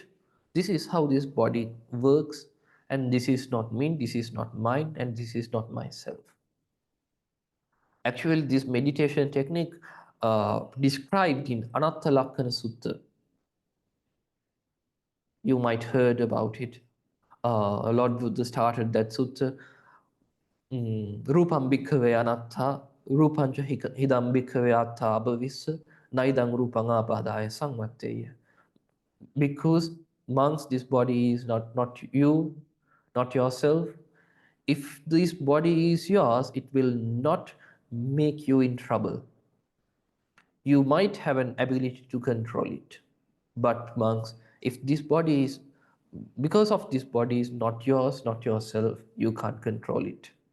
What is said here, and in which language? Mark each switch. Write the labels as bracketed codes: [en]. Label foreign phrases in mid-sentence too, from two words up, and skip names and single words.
[en] This is how this body works, and this is not me, this is not mine, and this is not myself. Actually, this meditation technique described in Anatta Lakkana Sutta. You might heard about it. Lord Buddha started that sutta. [pi] Rupam bhikkhave anatta, rupancha hidam bhikkhave atta abhavissa, naidang rupanga padaya samvatteya. [en] Because monks, this body is not you, not yourself. If this body is yours, it will not make you in trouble. You might have an ability to control it. But monks, if this body is, because of this body is not yours, not yourself, you can't control it.